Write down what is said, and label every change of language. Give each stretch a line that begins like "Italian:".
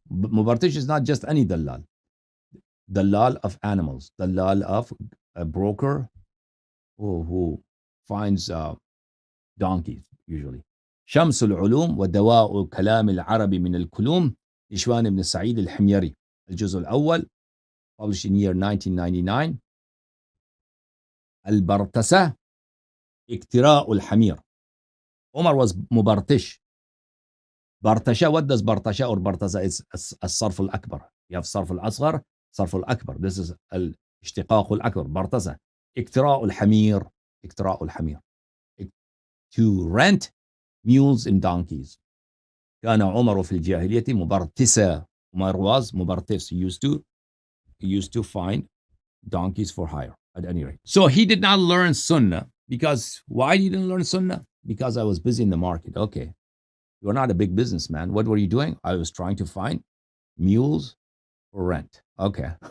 English: Mubartish is not just any dalal. Dalal of animals. Dalal of a broker who finds donkeys, usually.
Arabic: شمس العلوم ودواء كلام العرب من الكلوم لشوان بن سعيد الحميري. الجزء الأول
English: published in year 1999.
Arabic: البرتسة اكتراء الحمير.
English: Omar was مبرتش. برتشة, what does برتشة or برتسة is الصرف الأكبر. You have الصرف الأصغر, الصرف الأكبر. This is الاشتقاق الأكبر.
Arabic: برتسة اكتراء الحمير. اكتراء الحمير.
English: To rent mules and donkeys.
Arabic: كان عمر في الجاهلية مبرتسا.
English: Umar was مبرتس. He used to find donkeys for hire at any rate. So he did not learn sunnah because why he didn't learn sunnah? Because I was busy in the market. Okay. You're not a big businessman. What were you doing? I was trying to find mules for rent. Okay.